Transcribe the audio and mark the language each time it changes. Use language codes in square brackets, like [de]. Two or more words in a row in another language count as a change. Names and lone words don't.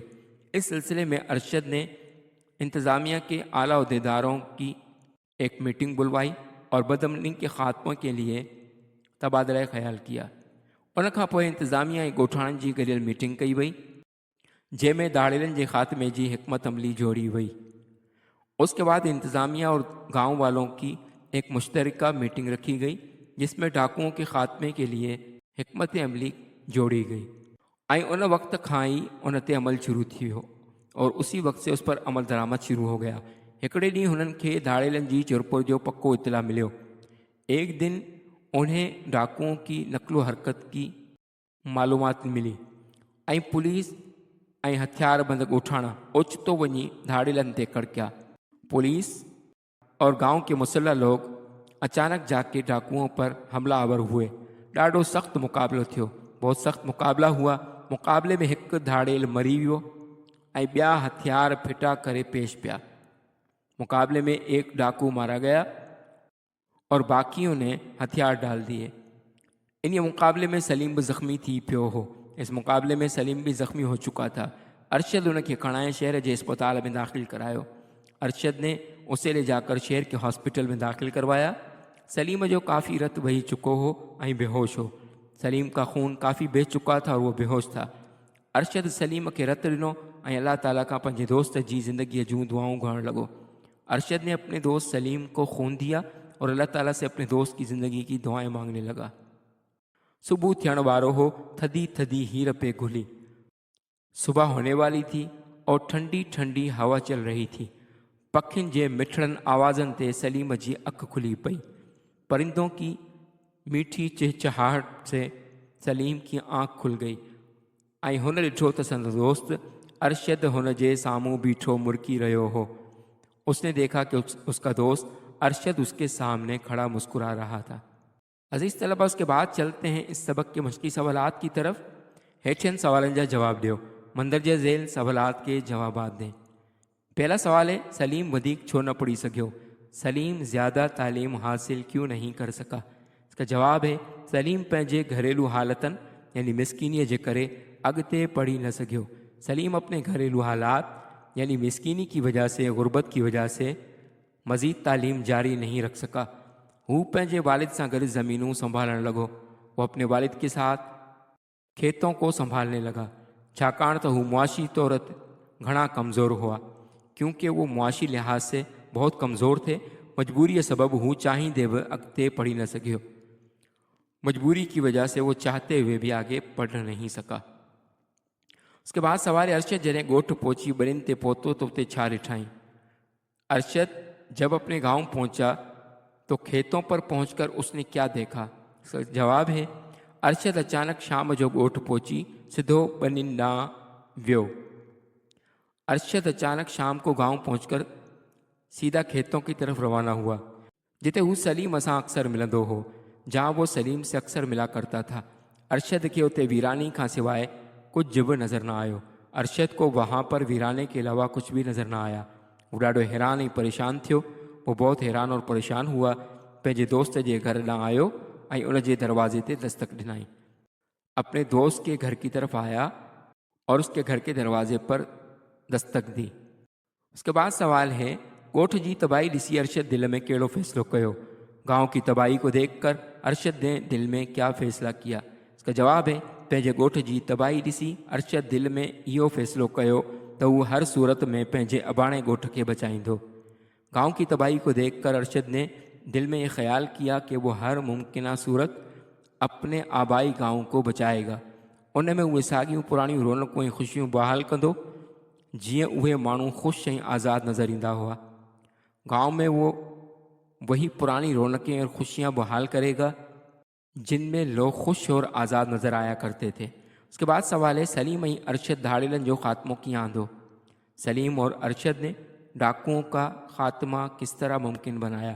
[hi] इस सिलसिले में अरशद ने इंतज़ामिया के आला उहदेदारों की एक मीटिंग बुलवाई और बदअमनी के ख़ात्मे के लिए तबादला ख़्याल किया। [sd] उन खां पोइ इंतज़ामिया ऐं ॻोठाणनि जी गॾियल मीटिंग कई वई, जंहिंमें दाड़ेलन जे ख़ात्मे जी हिकमत अमली जोड़ी वई। [hi] उसके बाद इंतज़ामिया और गांव वालों की एक मुश्तरका मीटिंग रखी गई, जिसमें डाकुओं के ख़ात्मे के लिए हिकमत अमली जोड़ी गई। [sd] ऐं उन वक्त खां ही उन ते अमल शुरू थी वियो [hi] और उसी वक्त से उस पर अमल दरामद शुरू हो गया। [sd] हिकिड़े ॾींहुं हुननि खे धाड़ेलन जी चुरपुर जो पक्को इतला मिलियो। [hi] एक दिन उन्हें डाकुओं की नकलो हरकत की मालूमात मिली [sd] ऐं पुलिस ऐं हथियारबंद ॻोठाणा ओचितो वञी धाड़ेलन ते कड़किया। [hi] पुलिस और गांव के मुसल्ह लोग अचानक जाके डाकुओं पर हमलावर हुए। [sd] ॾाढो सख़्त मुक़ाबिलो थियो, [hi] बहुत सख़्त मुक़ाबला हुआ। [sd] मुक़ाबले में हिकु धाड़ेल मरी वियो ऐं ॿिया हथियार फिटा करे पेश पिया। [hi] मुक़ाबले में एक डाकू मारा गया और बाकियों ने हथियार डाल दिए। [sd] इन मुक़ाबले में सलीम भी ज़ख्मी थी पियो हो। [hi] इस मुक़ाबले में सलीम भी ज़ख्मी हो चुका था। [sd] अरशद उनखे खणाए शहर जे अस्पताल में दाख़िल करायो। [hi] अरशद ने उसे ले जाकर शहर के हॉस्पिटल में दाख़िल करवाया। [sd] सलीम जो काफ़ी रत बही चुको हो ऐं बेहोश हो। [hi] सलीम का खून काफ़ी बह चुका था और वो बेहोश था। [sd] अरशद सलीम के रत ॾिनो ऐं अल्लाह ताला का पंहिंजे दोस्त जी ज़िंदगी जूं दुआऊं घुरण लॻो। [hi] अरशद ने अपने दोस्त सलीम को खून दिया और अल्लाह ताला से अपने दोस्त की ज़िंदगी की दुआएं मांगने लगा। [sd] सुबह थियण वारो हो, थदी थदी हीर पे घुली। [hi] सुबह होने वाली थी और ठंडी ठंडी हवा चल रही थी। [sd] पखियुनि जे मिठड़नि आवाज़नि ते सलीम जी अख खुली पई। [hi] परिंदों की मीठी चहचहाहट से सलीम की आँख खुल गई [sd] ऐं हुन ॾिठो त संदसि दोस्त अरशद हुन जे साम्हूं बीठो मुरकी रहियो हो। [hi] उसने देखा कि उसका दोस्त अरशद उसके सामने खड़ा मुस्कुरा रहा था। अजीज़ तलबा, उसके बाद चलते हैं इस सबक के मश्की सवालात की तरफ। [sd] हेठियनि सवालनि जा जवाब ॾियो। [hi] मंदरजे ज़ेल सवालात के जवाबात दें। पहला सवाल है, [sd] सलीम वधीक छो न पढ़ी सघियो? [hi] सलीम ज़्यादा तालीम हासिल क्यों नहीं कर सका? इसका जवाब है, [sd] सलीम पंहिंजे घरेलू हालतन यानी मिसकीनी जे करे अॻिते पढ़ी न सघियो। [hi] सलीम अपने घरेलू हालात यानी मिसकीनी की वजह से, गुर्बत की वजह से मज़ीद तालीम जारी नहीं रख सका। [sd] हू पंहिंजे वालिद सां गॾु ज़मीनूं संभालण लॻो। [hi] वो अपने वालिद के साथ खेतों को संभालने लगा, [sd] छाकाणि त हू मुआशी तौर ते घणा कमज़ोर हुआ। [hi] क्योंकि वो मुआशी लिहाज से बहुत कमज़ोर थे, [sd] मजबूरी सबब हू चाहींदे भी अॻिते पढ़ी न सघियो। [hi] मजबूरी की वजह से वो चाहते हुए भी आगे पढ़ नहीं सका। उसके बाद सवाल, [sd] अरशद जॾहिं ॻोठ पहुची ॿिन्हिनि ते पहुतो तो उते छा ॾिठाई? [hi] अरशद जब अपने गांव पहुंचा तो खेतों पर पहुंचकर उसने क्या देखा? इसका जवाब है, [sd] अरशद अचानक शाम जो ॻोठ पहुची सिधो ॿनिन ॾांहुं वियो। [hi] अरशद अचानक शाम को गांव पहुंचकर सीधा खेतों की तरफ रवाना हुआ, [sd] जिते हू सलीम सां अक्सर मिलंदो हो, [hi] जहाँ वो सलीम से अक्सर मिला करता था। [sd] अरशद के उते वीरानी का सिवाय कुछ भी नज़र न आयो। [hi] अरशद को वहाँ पर वीराने के अलावा कुछ भी नज़र न आया। [sd] वो ॾाढो हैरान ऐं परेशान थियो। [hi] वो बहुत हैरान और परेशान हुआ। [sd] पंहिंजे दोस्त जे घर ॾांहुं आयो ऐं उन जे दरवाजे ते दस्तक ॾिनाई। [hi] अपने दोस्त के घर की तरफ आया और उसके घर के दरवाजे पर दस्तक दी। उसके बाद सवाल है, [sd] ॻोठ जी तबाही ॾिसी अरशद दिल में कहिड़ो फ़ैसिलो कयो? [hi] गांव की तबाही को देखकर अरशद ने दिल में क्या फ़ैसला किया? इसका जवाब है, [sd] पंहिंजे ॻोठ जी तबाही ॾिसी अरशद दिल में इहो फ़ैसिलो कयो त हू हर सूरत में पंहिंजे अबाणे ॻोठ खे बचाईंदो। [hi] गांव की तबाही को देखकर अरशद ने दिल में ये ख्याल किया कि वो हर मुमकिन सूरत अपने आबाई गांव को बचाएगा। [sd] उन में उहे साॻियूं पुराणियूं रौनक़ूं ऐं ख़ुशियूं बहाल कंदो जीअं उहे माण्हू ख़ुशि ऐं आज़ादु नज़र ईंदा हुआ। [hi] गांव में वो वही पुरानी रौनकें और खुशियाँ बहाल करेगा जिनमें लोग खुश और आज़ाद नज़र आया करते थे। उसके बाद सवाल है, [sd] सलीम ऐं अरशद धाड़ेलन जो ख़ात्मो कीअं आंदो? [hi] सलीम और अरशद ने डाकुओं का ख़ात्मा किस तरह मुमकिन बनाया?